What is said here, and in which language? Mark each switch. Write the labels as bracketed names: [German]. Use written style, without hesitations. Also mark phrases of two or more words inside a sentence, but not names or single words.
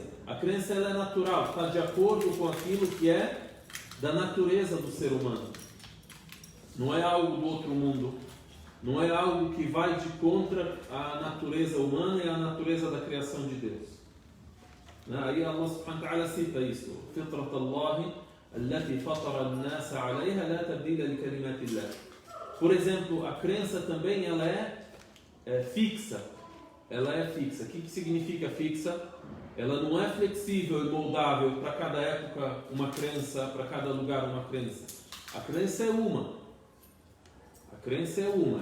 [Portuguese] A crença, ela é natural, está de acordo com aquilo que é da natureza do ser humano. Não é algo do outro mundo. Não é algo que vai de contra a natureza humana e a natureza da criação de Deus. Aí [Arabic] الله سبحانه وتعالى [Portuguese] cita isso. [Arabic] فطرة الله التي فطر الناس عليها لا تبديل لكلمات الله. [Portuguese] Por exemplo, a crença também ela é fixa. Ela é fixa. O que significa fixa? Ela não é flexível e moldável para cada época uma crença, para cada lugar uma crença. A crença é uma. A crença é uma.